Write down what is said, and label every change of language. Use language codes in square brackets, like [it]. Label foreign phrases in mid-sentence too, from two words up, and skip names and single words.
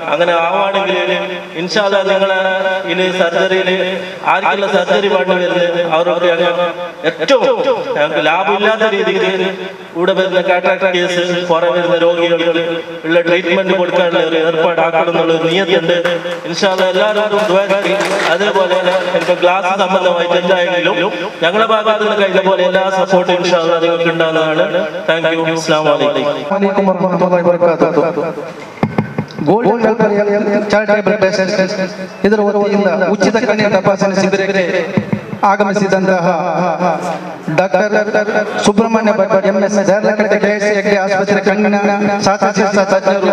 [ml] അങ്ങനെ ആവുകയാണെങ്കിൽ [ar] إن شاء الله [ml] നിങ്ങളെ ഇനി സർജറിയിൽ ആർക്കുള്ള സർജറി വേണ്ടി വരുന്നത് അവരോട് ഏറ്റവും ഞങ്ങൾക്ക് ലാഭമില്ലാത്ത രീതിയിൽ കൂടെ വരുന്ന [en] cataract case [ml] പുറം വരുന്ന രോഗികൾക്ക് ഉള്ള ട്രീറ്റ്മെന്റ് കൊടുക്കാനുള്ള ഒരു ഏർപ്പാടാക്കണം എന്നുള്ള ഒരു നിയത്തുണ്ട്. [ar] إن شاء الله [ml] എല്ലാവരും ദുആ ചെയ്യും. അതേപോലെ എനിക്ക് ഗ്ലാസ് സംബന്ധമായിട്ട് എന്തായെങ്കിലും ഞങ്ങളുടെ ഭാഗത്ത് നിന്ന് കഴിഞ്ഞ പോലെ എല്ലാ സപ്പോർട്ടും [ar] إن شاء الله [ml] നിങ്ങൾക്ക് ഉണ്ടാകുന്നതാണ്. [en] thank you. [ar] السلام عليكم ورحمة الله وبركاته. [kn] ಗೋಲ್ಡನ್ ವೆಲ್ಫೇರ್ ಚಾರಿಟೇಬಲ್ ಟ್ರಸ್ಟ್ ಇದರ ವತಿಯಿಂದ ಉಚಿತ ಕಣ್ಣಿನ ತಪಾಸಣೆ ಶಿಬಿರಕ್ಕೆ ಆಗಮಿಸಿದಂತಹ ಡಾಕ್ಟರ್ ಸುಬ್ರಹ್ಮಣ್ಯ ಭಟ್ MS ದೇರ್ಲಕಟ್ಟೆ KSC ಹೆಗ್ಡೆ ಆಸ್ಪತ್ರೆ ಕಣ್ಣಿನ ಶಸ್ತ್ರಚಿಕಿತ್ಸಾ ತಜ್ಞರು